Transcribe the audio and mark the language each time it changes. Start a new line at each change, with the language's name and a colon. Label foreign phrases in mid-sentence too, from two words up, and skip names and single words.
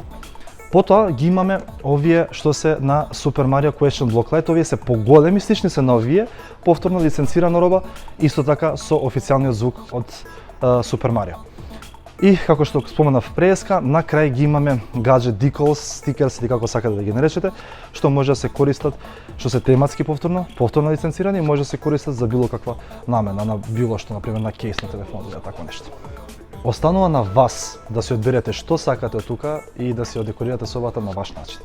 Macedonian: Потоа ги имаме овие што се на Super Mario Question Block Lite, овие се поголеми, слични се на овие, повторно лиценцирана роба, исто така со официјалниот звук од Super Mario. И како што споменав преска, на крај ги имаме гаджет
English: decals, stickers
Macedonian: или како сакате да ги наречете, што може да се користат, што се тематски повторно лиценцирани и може да се користат за било каква намена, на било што, например, на кейс на телефон или такво нешто. Останува на вас да си одберете што сакате тука и да си одекорирате собата на ваш начин.